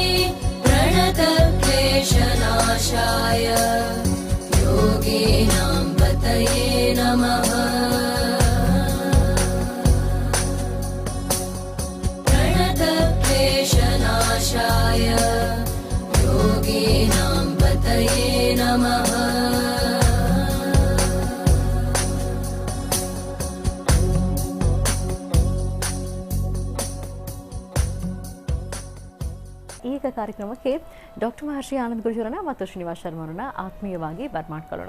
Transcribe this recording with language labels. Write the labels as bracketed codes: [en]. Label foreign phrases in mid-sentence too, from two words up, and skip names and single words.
[sa] प्रणतक्लेशनाशाय योगिनां पतये नमः प्रणतक्लेशनाशाय योगिनां पतये नमः [kn] ಈಗ ಕಾರ್ಯಕ್ರಮಕ್ಕೆ ಡಾಕ್ಟರ್ ಮಹರ್ಷಿ ಆನಂದ್ ಗುರುಜರನ್ನ ಮತ್ತು ಶ್ರೀನಿವಾಸ್ ಶರ್ಮರನ್ನ ಆತ್ಮೀಯವಾಗಿ ಬರ್ಮಾಡ್ಕೊಳ್ಳೋಣ.